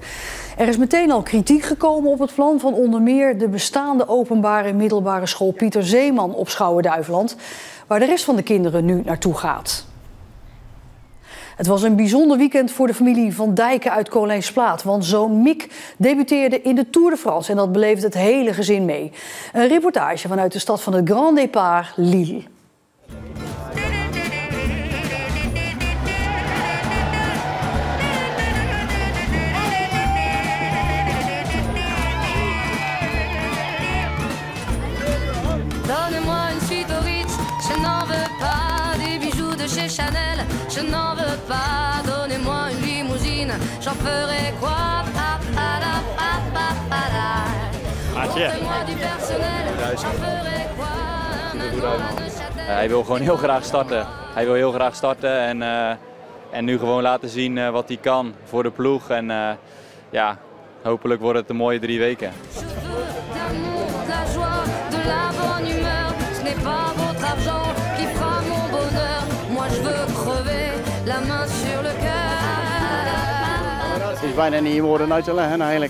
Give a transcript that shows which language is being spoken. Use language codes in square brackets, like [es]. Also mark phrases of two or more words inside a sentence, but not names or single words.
[nl] Er is meteen al kritiek gekomen op het plan van onder meer de bestaande openbare middelbare school Pieter Zeeman op Schouwen-Duiveland, waar de rest van de kinderen nu naartoe gaat. Het was een bijzonder weekend voor de familie Van Dijken uit Kolijnsplaat. Want zoon Mick debuteerde in de Tour de France en dat beleefde het hele gezin mee. Een reportage vanuit de stad van het Grand Départ, Lille. [fr] Donne-moi une suite au Ritz, je n'en veux pas des bijoux de chez Chanel, je n'en veux pas. Donnez-moi une limousine, j'en ferai quoi? Offrez-moi du personnel, j'en ferai quoi? [nl] Hij wil gewoon heel graag starten. Hij wil heel graag starten en nu gewoon laten zien wat hij kan voor de ploeg. En ja, hopelijk wordt het een mooie 3 weken. Het is bijna niet in woorden uit te leggen eigenlijk.